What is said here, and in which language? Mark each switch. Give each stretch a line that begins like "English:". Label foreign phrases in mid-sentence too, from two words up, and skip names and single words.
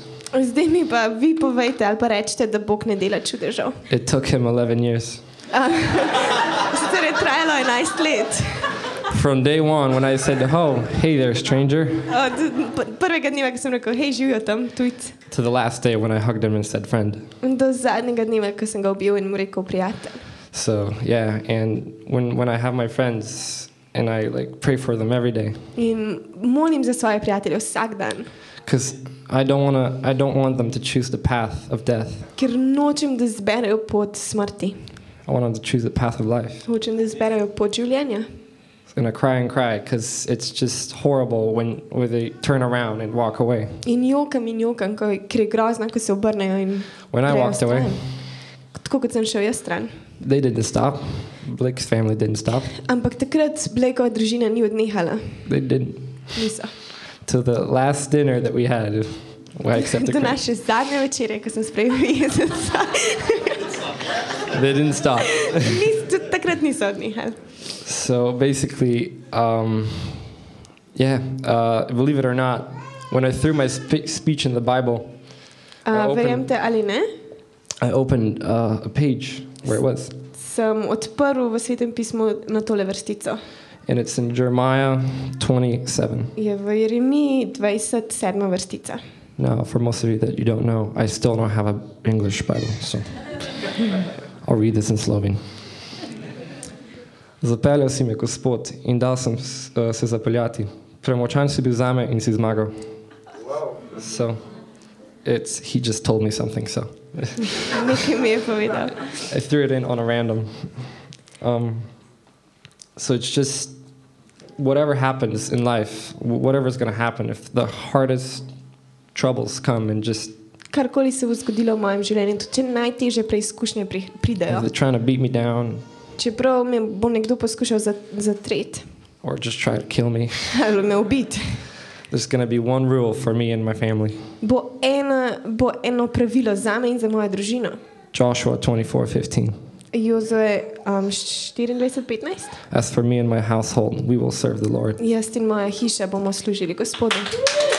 Slovenian: Zdaj mi pa vi povejte ali pa rečete, da Bog ne dela čudežev.
English: It took him 11 years.
Slovenian: Sicer je trajalo 11 let.
English: From day one, when I said, oh, hey there, stranger,
Slovenian: Od prvega dneva, ko sem rekel, hej, živijo tam, tujci.
English: to the last day when I hugged him and said, friend.
Slovenian: Do zadnjega dneva, ko sem ga objel in mu rekel, prijatelj.
English: So, yeah, and when I have my friends and I like pray for them every day,
Slovenian: In molim za svoje prijatelje vsak dan,
English: because I don't want them to choose the path of death.
Slovenian: ker nočem, da zberejo pot smrti.
English: I want them to choose the path of life.
Slovenian: Hočem, da zberejo pot življenja.
English: And I cry because it's just horrible when they turn around and walk away.
Slovenian: In jokam, ker je grozno, ko se obrnejo in
English: When I
Slovenian: grejo
English: walked away,
Slovenian: stran. Tako kot sem šel jaz stran.
English: they didn't stop. Blake's family didn't stop.
Slovenian: Ampak takrat Blakeova družina ni odnehala.
English: They didn't.
Slovenian: Niso.
English: Till the last dinner that we had, I accepted
Slovenian: Do Christ. naše zadnje večere, ko sem sprejel Jezusa.
English: They didn't stop.
Slovenian: Tudi takrat niso odnehali.
English: So basically, believe it or not, when I threw my speech in the Bible,
Slovenian: Verjemte ali ne,
English: I opened a page where it was.
Slovenian: sem odprl v Svetem pismu na tole vrstico.
English: And it's in Jeremiah 27.
Slovenian: Je v Jeremiji 27. vrstica.
English: Now, for most of you that you don't know, I still don't have an English Bible, so I'll read this in Slovene.
Slovenian: Zapeljal si me, Gospod, in dal sem se zapeljati. Premočan si bil zame in si zmagal.
English: So, he just told me something, so.
Slovenian: Nekaj mi je povedal.
English: I threw it in on a random. So it's just, whatever happens in life, whatever's going to happen, if the hardest troubles come and just,
Slovenian: Karkoli se bo zgodilo v mojem življenju, tudi če najtežje preizkušnje pridejo.
English: if they're trying to beat me down,
Slovenian: Čeprav me bo nekdo poskušal zatreti
English: or just try to kill me,
Slovenian: ali me ubiti,
English: there's going to be one rule for me and my family.
Slovenian: bo eno pravilo zame in za mojo družino. Joshua 24:15. Jozue 24:15.
English: As for me and my household, we will serve the Lord.
Slovenian: Jaz in moja hiša bomo služili Gospodu.